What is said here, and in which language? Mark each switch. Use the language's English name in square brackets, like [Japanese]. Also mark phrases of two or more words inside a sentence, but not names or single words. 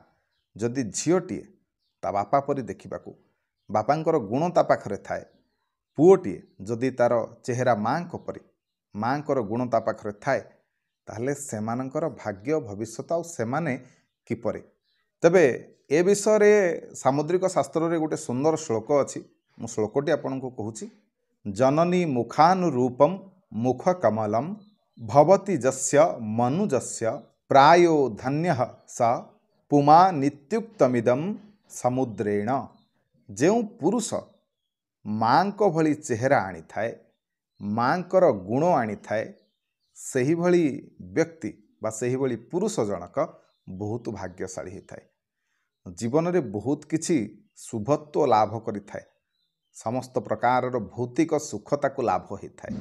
[Odia] ଯଦି ଝିଅଟିଏ ତା ବାପା ପରି ଦେଖିବାକୁ ବାପାଙ୍କର ଗୁଣ ତା ପାଖରେ ଥାଏ ପୁଅଟିଏ ଯଦି ତାର ଚେହେରା ମାଙ୍କ ପରି ମାଙ୍କର ଗୁଣ ତା ପାଖରେ ଥାଏ ତାହାଲେ ସେମାନଙ୍କର ଭାଗ୍ୟ ଭବିଷ୍ୟତ ଆଉ ସେମାନେ କିପରି। ତେବେ ଏ ବିଷୟ ରେ ସାମୁଦ୍ରିକ ଶାସ୍ତ୍ର ରେ ଗୋଟେ ସୁନ୍ଦର ଶ୍ଳୋକ ଅଛି। ମୁଁ ଶ୍ଳୋକଟି ଆପଣଙ୍କୁ କହୁଛି। [Sanskrit] जननी मुखानुरूपम मुख कमलम भवति जस्य मनुजस्य प्रायो धन्यः स पुमा नित्युक्तमिदम समुद्रेण। [Odia] ଯେଉଁ ପୁରୁଷ ମାଙ୍କ ଭଳି ଚେହେରା ଆଣି ଥାଏ ମାଙ୍କର ଗୁଣ ଆଣି ଥାଏ ସେହି ଭଳି ବ୍ୟକ୍ତି ବା ସେହି ଭଳି ପୁରୁଷ ଜଣକ [Hindi] बहुत भाग्यशाली होता है। [Odia] ଜୀବନ ରେ ବହୁତ କିଛି ଶୁଭତ୍ୱ ଲାଭ କରି ଥାଏ [Hindi] समस्त प्रकार भौतिक सुखता को लाभ होता है।